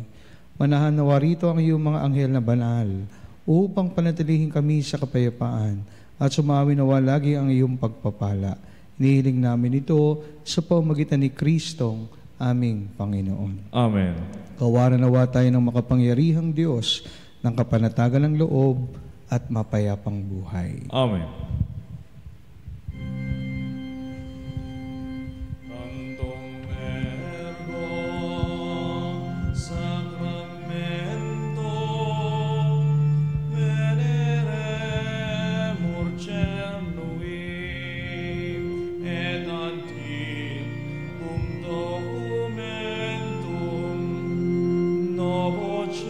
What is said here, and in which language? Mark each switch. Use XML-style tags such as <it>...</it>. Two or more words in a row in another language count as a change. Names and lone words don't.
<tl>Manahan nawa rito ang iyong mga anghel na banal upang panatilihin kami sa kapayapaan at sumawi nawa lagi ang iyong pagpapala. Hinihiling namin ito sa pamamagitan ni Kristong aming Panginoon. Amen. Kawaran nawa tayo ng makapangyarihang Diyos ng kapanatagan ng loob at mapayapang buhay. Amen.</tl> <la>Cantong ergo sacramento veneremur cernui et antiquum documentum novo</la>